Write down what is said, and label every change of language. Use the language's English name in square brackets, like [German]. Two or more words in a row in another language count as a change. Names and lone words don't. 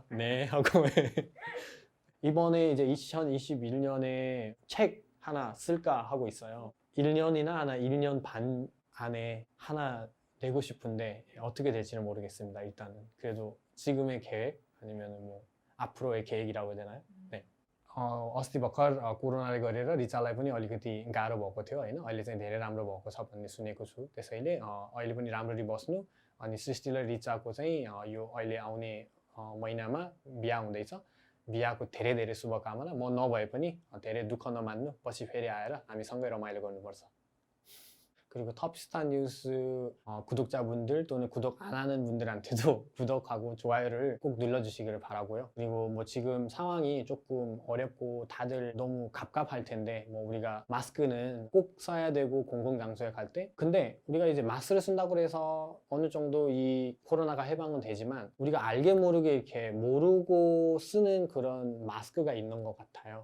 [Korean] 네 하고 이번에 이제 2021년에 책 하나 쓸까 하고 있어요. 1년이나 1년 반 안에 하나 내고 싶은데 어떻게 될지는 모르겠습니다. 일단은 그래도 지금의 계획 아니면 뭐 앞으로의 계획이라고 해야 되나요? 네. [Nepali] अस्ति भर्खर कोरोनाले गरेर रिचालाई पनि अलिकति गाह्रो भएको थियो होइन अहिले चाहिँ धेरै राम्रो भएको छ भन्ने सुनेको छु त्यसैले अहिले पनि राम्ररी बस्नु अनि सृष्टि र रिचाको चाहिँ यो अहिले आउने महिनामा बिहा हुँदैछ बिहाको धेरै धेरै शुभकामना म नभए पनि धेरै दुःख नमान्नु पछि फेरि आएर हामी सँगै रमाइलो गर्नुपर्छ. [Korean] 그리고 텁스타 뉴스 구독자분들 또는 구독 안 하는 분들한테도 구독하고 좋아요를 꼭 눌러주시기를 바라고요. 그리고 뭐 지금 상황이 조금 어렵고 다들 너무 갑갑할 텐데 뭐 우리가 마스크는 꼭 써야 되고 공공장소에 갈 때 근데 우리가 이제 마스크를 쓴다고 해서 어느 정도 이 코로나가 해방은 되지만 우리가 알게 모르게 이렇게 모르고 쓰는 그런 마스크가 있는 것 같아요.